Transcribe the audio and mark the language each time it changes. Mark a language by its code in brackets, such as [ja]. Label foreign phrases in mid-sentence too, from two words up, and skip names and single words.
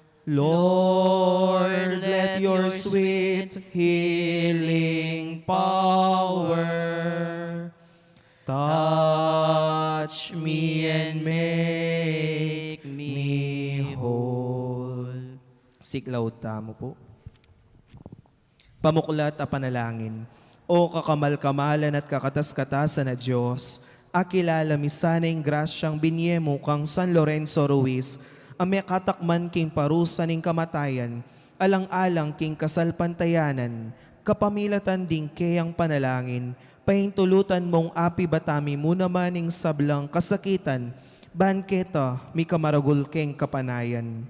[en] Lord, let your sweet healing power touch me and make me whole. [pam] Siklaw tamo po. Pamuklat a panalangin. O kakamal-kamalan at kakatas-katasan na Diyos, akilala misaneng grasyang binyemo kang San Lorenzo Ruiz, ame katakman king parusa ning kamatayan, alang-alang king kasalpantayanan, kapamilatan ding kayang panalangin, pahintulutan mong api batami mo naman ing sablang kasakitan, banketa mi kamaragul keng kapanayan.